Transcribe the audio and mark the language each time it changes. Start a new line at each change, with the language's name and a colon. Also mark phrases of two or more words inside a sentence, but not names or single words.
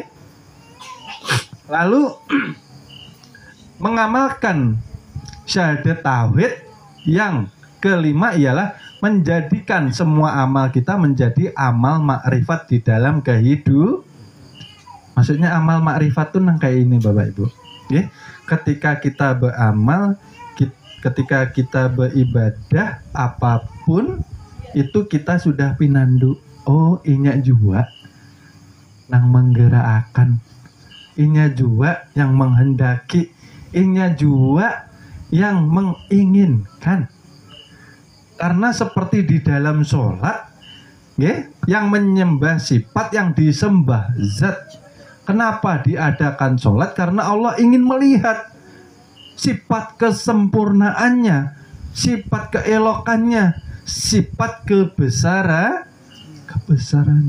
Indonesian: Lalu mengamalkan syahadat tauhid yang kelima ialah menjadikan semua amal kita menjadi amal makrifat di dalam kehidupan.
Banjar: Maksudnya amal makrifat itu nang kayak ini Bapak Ibu.
Indonesian: ketika kita beramal, ketika kita beribadah apapun itu kita sudah pinandu.
Banjar: Oh, inya jua nang menggerakkan, inya jua yang menghendaki, inya jua yang menginginkan.
Indonesian: Karena seperti di dalam sholat, yang menyembah sifat, yang disembah zat. Kenapa diadakan sholat? Karena Allah ingin melihat sifat kesempurnaannya, sifat keelokannya, sifat kebesarannya.